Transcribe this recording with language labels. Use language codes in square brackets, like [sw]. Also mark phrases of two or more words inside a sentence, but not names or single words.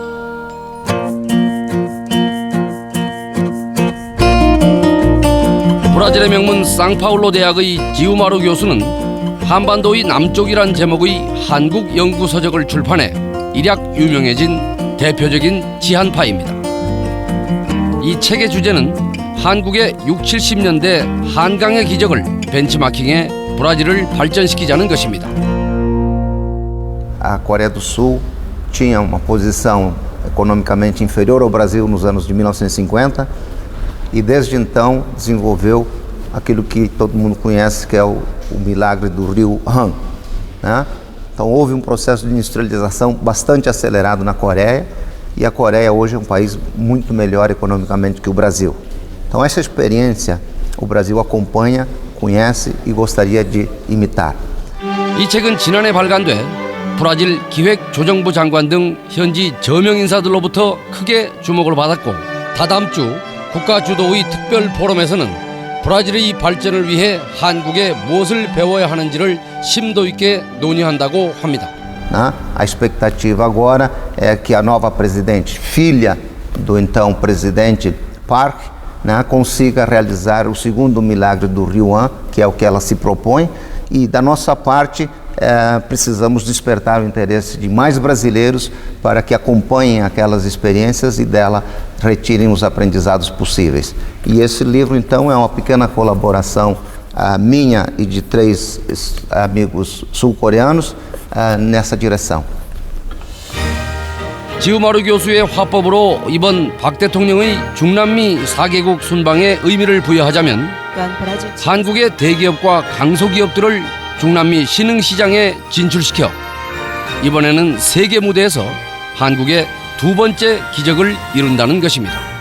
[ko] 브라질의 명문 상파울로 대학의 지우마루 교수는 한반도의 남쪽이란 제목의 한국 연구 서적을 출판해 일약 유명해진 대표적인 지한파입니다. 이 책의 주제는 한국의 60, 70년대 한강의 기적을 벤치마킹해 브라질을 발전시키자는 것입니다. [pt] A Coreia do Sul tinha uma posição economicamente inferior ao Brasil nos anos de 1950 e desde então desenvolveu aquilo que todo mundo conhece, que é o milagre do rio Han, né? Então houve um processo de industrialização bastante acelerado na Coreia e a Coreia hoje é um país muito melhor economicamente que o Brasil. Então essa experiência o Brasil acompanha, conhece e gostaria de imitar. [ko] 이 책은 지난해 발간돼 브라질 기획조정부 장관 등 현지 저명 인사들로부터 크게 주목을 받았고 다다음 주 국가주도의 특별 포럼에서는 브라질의 발전을 위해 한국에 무엇을 배워야 하는지를 심도 있게 논의한다고 합니다. [pt] A expectativa agora é que a nova presidente, filha do então presidente Park, consiga realizar o segundo milagre do Rio Han, que é o que ela se propõe, e da nossa parte precisamos despertar o interesse de mais brasileiros para que acompanhem aquelas experiências e dela retirem os aprendizados possíveis. E esse livro então é uma pequena colaboração minha e de 3 amigos sul-coreanos nessa direção. [ko] 지우마루 교수의 화법으로 이번 박 대통령의 중남미 4개국 순방에 의미를 부여하자면 한국의 대기업과 강소기업들을 중남미 신흥시장에 진출시켜 이번에는 세계 무대에서 한국의 두 번째 기적을 이룬다는 것입니다.